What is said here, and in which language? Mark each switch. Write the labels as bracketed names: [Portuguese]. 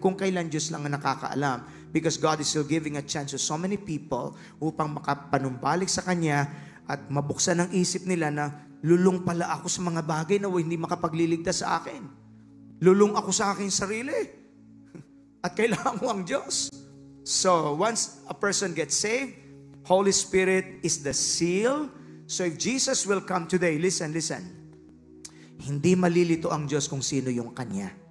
[Filipino] Kung kailan Diyos lang ang nakakaalam. [English] Because God is still giving a chance to so many people [Filipino] upang makapanumbalik sa Kanya at mabuksan ang isip nila na lulong pala ako sa mga bagay na hindi makapagliligtas sa akin. Lulong ako sa aking sarili. At kailangan ko ang Diyos. [English] So, once a person gets saved, Holy Spirit is the seal. So, if Jesus will come today, listen. [Filipino] Hindi malilito ang Diyos kung sino yung Kanya.